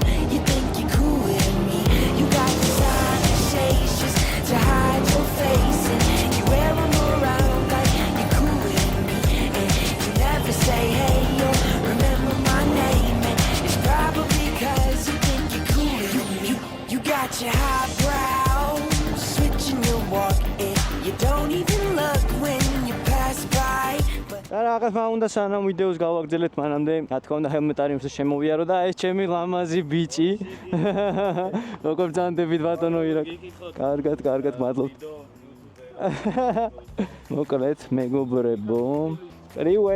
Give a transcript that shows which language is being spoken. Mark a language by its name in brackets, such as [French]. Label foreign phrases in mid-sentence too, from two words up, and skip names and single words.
[English] You think you're cool with me. You got just to hide your face, and you wear them around like you're cool with me, and you never say hey yo, remember my name, and it's probably cause you think you're cool with me. You got your highbrow, switching your walk, and you don't even look when you pass by. [Georgian] Რაღაც უნდა სანამ ვიდეოს გავაგრძელეთ მანამდე, რა თქმა უნდა ჰელმეტარიუმს შემოვიარო და ეს ჩემი ლამაზი ბიჭი. როგორ ბრძანდებით ბატონო ირაკ. კარგად, მადლობთ. მოკლედ, მეგობრებო. [Russian] Привет.